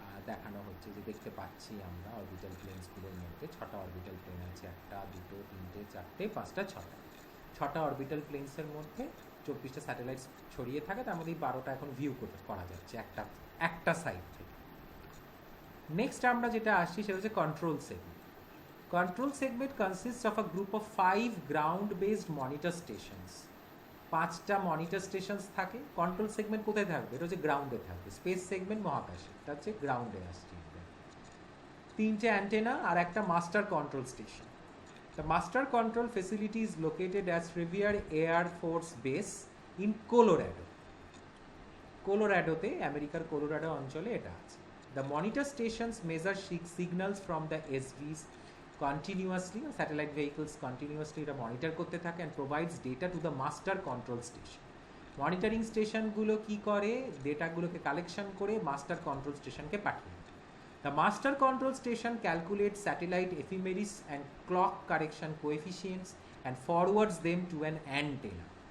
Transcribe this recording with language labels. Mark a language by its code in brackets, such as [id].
[bn] দেখানো হচ্ছে, যে দেখতে পাচ্ছি আমরা অরবিটাল প্লেনসগুলোর মধ্যে 6টা অরবিটাল প্লেন আছে, 1টা 2টো 3টে 4টে 5টা 6টা অরবিটাল প্লেনসের মধ্যে 24টা স্যাটেলাইটস ছড়িয়ে থাকে, তার মধ্যে 12টা এখন ভিউ করা যাচ্ছে একটা সাইড থেকে। নেক্সট আমরা যেটা আসছি সেটা হচ্ছে control segment. [en] Control segment consists of a group of 5 ground-based monitor stations. [bn] 5টা মনিটর স্টেশনস থাকে। কন্ট্রোল সেগমেন্ট কোথায় থাকবে? এটা হচ্ছে গ্রাউন্ডে থাকবে। স্পেস সেগমেন্ট মহাকাশে, এটা হচ্ছে গ্রাউন্ডে আসছে। 3টে অ্যান্টেনা আর একটা master control station. [en] The master control facility is located at Revere Air Force Base in Colorado. [bn] কলোরাডোতে, আমেরিকার কলোরাডো অঞ্চলে এটা আছে। [en] The monitor stations measure signals from the SVs continuously, satellite vehicles continuously [bn] এটা মনিটর করতে থাকে [en] And provides data to the master control station. [bn] Monitoring স্টেশনগুলো কি করে, ডেটাগুলোকে collection করে মাস্টার কন্ট্রোল স্টেশনকে পাঠিয়ে দেয়। [en] The master control station calculate satellite ephemeris and clock correction coefficients and forwards them to an antenna.